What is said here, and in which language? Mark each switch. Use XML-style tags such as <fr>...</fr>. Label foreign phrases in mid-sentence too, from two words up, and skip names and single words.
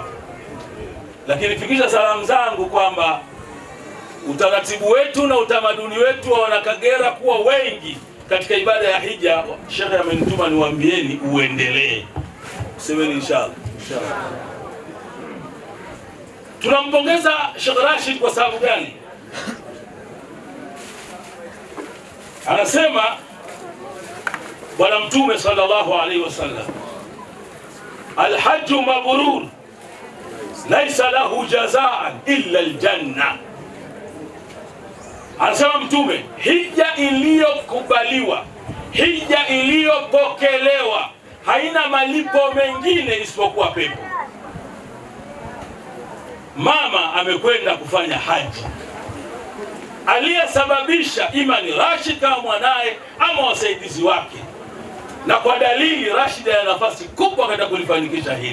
<sw>Lakini fikisha salamu zangu kwamba utaratibu wetu na utamaduni wetu wa Wanakagera kuwa wengi katika ibada ya hija, Sheikh amenituma niwaambieni uendelee. Semeni inshallah. Tunampongeza Sheikh Rashid kwa sababu gani? Anasema Bwana Mtume</sw> <ar>صلى الله عليه وسلم الحج المبرور ليس له جزاء إلا الجنة.</ar> <sw>Anasema Mtume, hija iliyokubaliwa, hija iliyopokelewa haina malipo mengine isipokuwa pepo. Mama amekwenda kufanya haji, aliyesababisha imani Rashid kama mwanae ama wasaidizi wake, na kwa dalili Rashid ana nafasi kubwa katika kulifanikisha hili.</sw>